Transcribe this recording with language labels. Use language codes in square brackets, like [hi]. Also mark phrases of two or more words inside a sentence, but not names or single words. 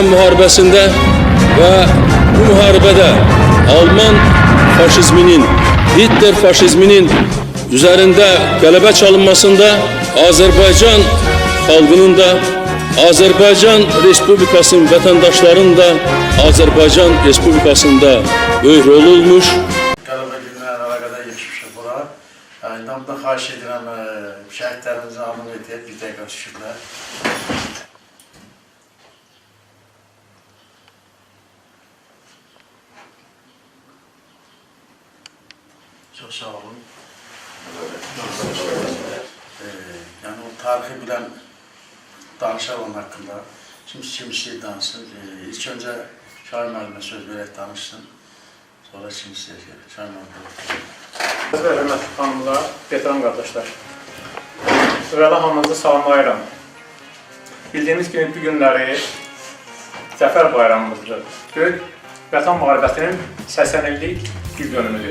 [az] Müharibəsində və bu müharibədə Alman faşizminin, Hitler faşizminin üzərində qələbə çalınmasında Azərbaycan xalqının da, Azərbaycan Respublikasının vətəndaşlarının da Azərbaycan Respublikasında böyük rol olmuş. Qələbə günlərlə əlaqədar yetişmişik bura. İnanımdan xahiş edirəm, şəhidlərimizin anını edib, bir dəqiqə şükürlər. Çok sağ olun. [tr] Yani o tarihi bilen danışar onun hakkında. Şimdi kimisi danışsın. İlk önce Şahin [az] müəllimə söz verək danışsın. Sonra kimisi Şahin müəllimə. Hörmətli xanımlar, veteran qardaşlar. Ürəli hamınızı salamlayıram. Bildiyiniz kimi bu günləri Zəfər bayramımızdır. Böyük Vətən müharibəsinin 80 illik il dönümüdür.